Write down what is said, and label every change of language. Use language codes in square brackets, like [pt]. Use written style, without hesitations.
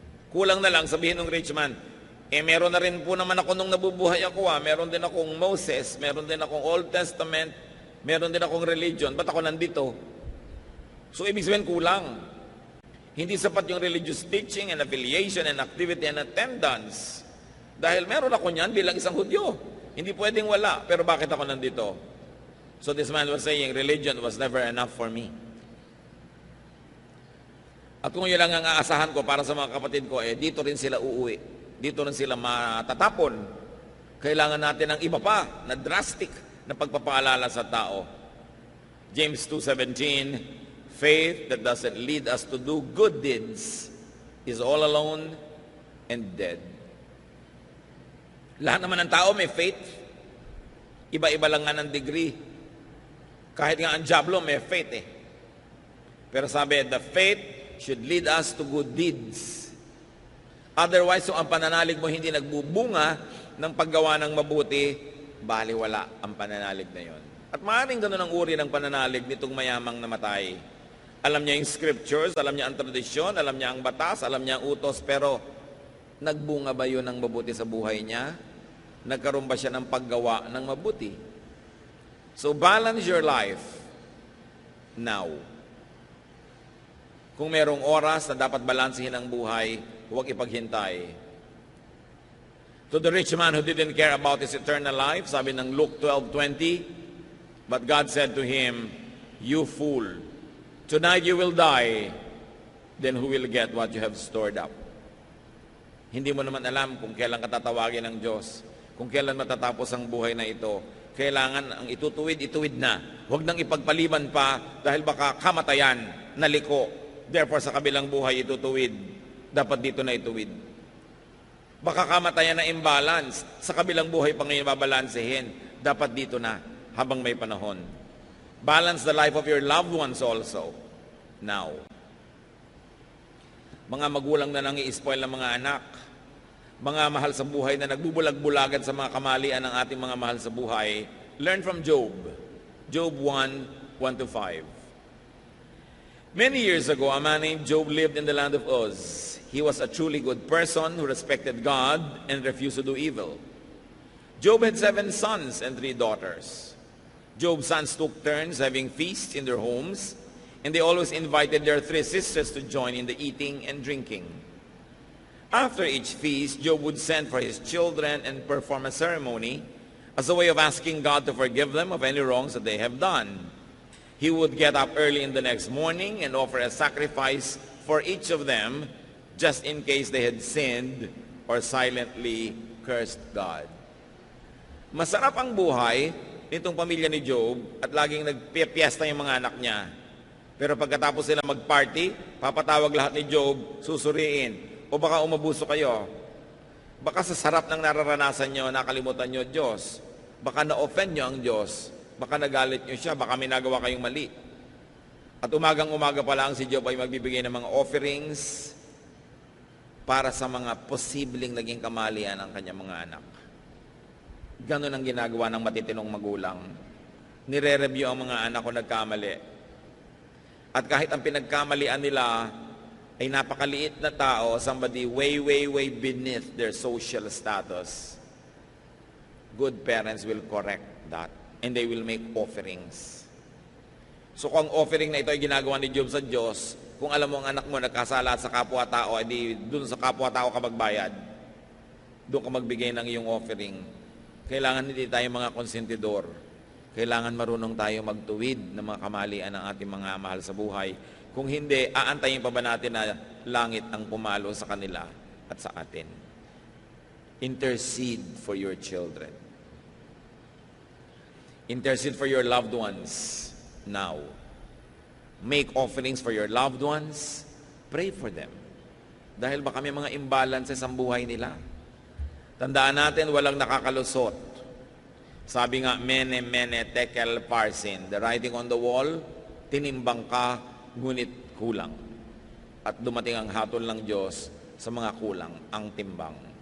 [tl] Kulang na lang, sabihin ng rich man, meron na rin po naman ako nung nabubuhay ako. Meron din akong Moses, meron din akong Old Testament, meron din akong religion. Ba't ako nandito? So ibig sabihin kulang. Hindi sapat yung [en] religious teaching and affiliation and activity and attendance. [tl] Dahil meron ako niyan bilang isang Hudyo. Hindi pwedeng wala. Pero bakit ako nandito? [en] So this man was saying, religion was never enough for me. [tl] At kung yun lang ang aasahan ko para sa mga kapatid ko, dito rin sila uuwi. Dito rin sila matatapon. Kailangan natin ng iba pa na drastic na pagpapaalala sa tao. [en] James 2:17, faith that doesn't lead us to do good deeds is all alone and dead. [tl] Lahat naman ng tao may faith. Iba-iba lang nga ng degree. Kahit nga ang Diablo may faith Pero sabi, [en] the faith should lead us to good deeds. Otherwise, [tl] kung ang pananalig mo hindi nagbubunga ng paggawa ng mabuti, baliwala ang pananalig na yon. At maaaring ganun ang uri ng pananalig nitong mayamang namatay. Alam niya yung scriptures, alam niya ang tradisyon, alam niya ang batas, alam niya ang utos, pero nagbunga ba yun ng mabuti sa buhay niya? Nagkaroon ba siya ng paggawa ng mabuti? [en] So balance your life now. [tl] Kung merong oras na dapat balansehin ang buhay, huwag ipaghintay. [en] To the rich man who didn't care about his eternal life, [tl] sabi ng Luke 12:20, [en] but God said to him, "You fool, tonight you will die, then who will get what you have stored up?" [tl] Hindi mo naman alam kung kailan katatawagin ng Diyos, kung kailan matatapos ang buhay na ito. Kailangan ang itutuwid na. Huwag nang ipagpaliban pa dahil baka kamatayan, naliko. Therefore, sa kabilang buhay itutuwid. Dapat dito na ituwid. Baka kamatayan na imbalance. Sa kabilang buhay pa ngayon babalansehin. Dapat dito na habang may panahon. [en] Balance the life of your loved ones also. Now. [tl] Mga magulang na nang i-spoil ng mga anak. Mga mahal sa buhay na nagbubulag-bulagan sa mga kamalian ng ating mga mahal sa buhay, [en] learn from Job. Job 1:1-5. Many years ago, a man named Job lived in the land of Uz. He was a truly good person who respected God and refused to do evil. Job had 7 sons and 3 daughters. Job's sons took turns having feasts in their homes, and they always invited their 3 sisters to join in the eating and drinking. After each feast, Job would send for his children and perform a ceremony as a way of asking God to forgive them of any wrongs that they have done. He would get up early in the next morning and offer a sacrifice for each of them just in case they had sinned or silently cursed God. [tl] Masarap ang buhay nitong pamilya ni Job at laging nagpipiesta yung mga anak niya. Pero pagkatapos sila mag-party, papatawag lahat ni Job, susuriin. O baka umabuso kayo. Baka sa sarap ng nararanasan nyo, nakalimutan nyo Diyos. Baka na-offend nyo ang Diyos. Baka nagalit nyo siya. Baka may nagawa kayong mali. At umagang-umaga pa lang si Job ay magbibigay ng mga offerings para sa mga posibleng naging kamalian ng kanyang mga anak. Ganon ang ginagawa ng matitinong magulang. Nire-review ang mga anak kung nagkamali. At kahit ang pinagkamalian nila ay napakaliit na tao, [en] somebody way beneath their social status, good parents will correct that and they will make offerings. [tl] So kung ang offering na ito ay ginagawa ni Job sa Diyos, kung alam mo ang anak mo nagkasala sa kapwa-tao, edi dun sa kapwa-tao ka magbayad. Doon ka magbigay ng iyong offering. Kailangan hindi tayo mga konsentidor. Kailangan marunong tayo magtuwid ng mga kamalian ng ating mga mahal sa buhay. Kung hindi, aantayin pa ba natin na langit ang pumalo sa kanila at sa atin? [en] Intercede for your children. Intercede for your loved ones now. Make offerings for your loved ones. Pray for them. [tl] Dahil baka may mga imbalances ang buhay nila. Tandaan natin, walang nakakalusot. Sabi nga, [arc] mene tekel parsin. [en] The writing on the wall, [tl] tinimbang ka, ngunit kulang. At dumating ang hatol ng Diyos sa mga kulang, ang timbang.